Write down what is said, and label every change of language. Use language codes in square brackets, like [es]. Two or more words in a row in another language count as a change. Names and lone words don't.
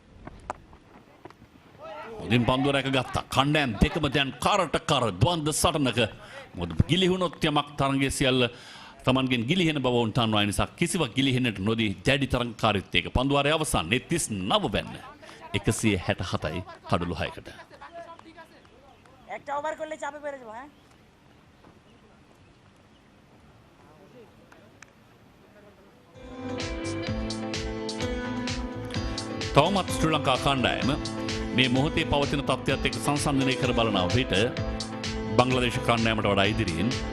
[si] උදින් පන්දුව රැක ගත්තා. කණ්ඩායම් දෙකම දැන් කරට කර ද්වන්ද සටනක මොකද ගිලිහුණොත් යමක් තරංගයේ සියල්ල තමන්ගෙන් ගිලිහෙන බව උන් තන්වා නිසා කිසිවක් ගිලිහෙන්නට නොදී දැඩි තරංකාරීත්වයක පන්දුවාරයේ අවසන් 39 වෙන්න 167යි කඩලු 6කට. [bn] একটা ওভার করলে চাপে পড়ে যাবো হ্যাঁ [si] තවමත් ශ්‍රී ලංකා කණ්ඩායම මේ මොහොතේ පවතින තත්ත්වයත් එක්ක සංසන්දනය කර බලන විට බංග්ලාදේශ කණ්ඩායමට වඩා ඉදිරියෙන්